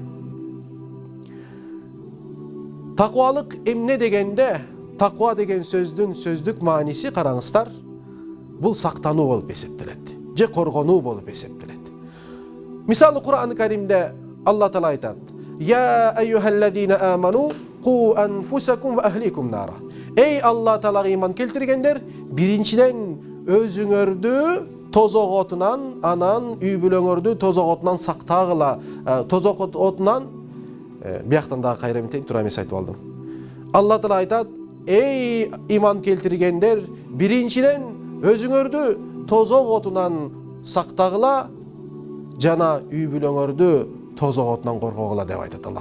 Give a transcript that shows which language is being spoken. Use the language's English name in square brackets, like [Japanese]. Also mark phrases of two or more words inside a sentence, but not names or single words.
[Kyrgyz] Таквалык эмне дегенде, таква деген сөздүн сөздүк мааниси караңыздар, бул сактануу болуп эсептелет, же коргонуу болуп эсептелет. Мисалы Кур'ан-ы Каримде Алла Таала айтат: [Arabic] يا أيها الذين آمنوا قوا أنفسكم وأهليكم نارا. [Kyrgyz] Эй Алла Таалага иман келтиргендер, биринчиден өзүңөрдү тозок отунан, анан үй бүлөңөрдү тозок отунан сактагыла. Тозок отунан бияктан дагы кайра эмтейин, туура эмес айтып алдым. Алла Таала айтат: эй иман келтиргендер, биринчиден өзүңөрдү тозок отунан сактагыла жана үй бүлөңөрдү тозок отунан коргогула деп айтат Алла.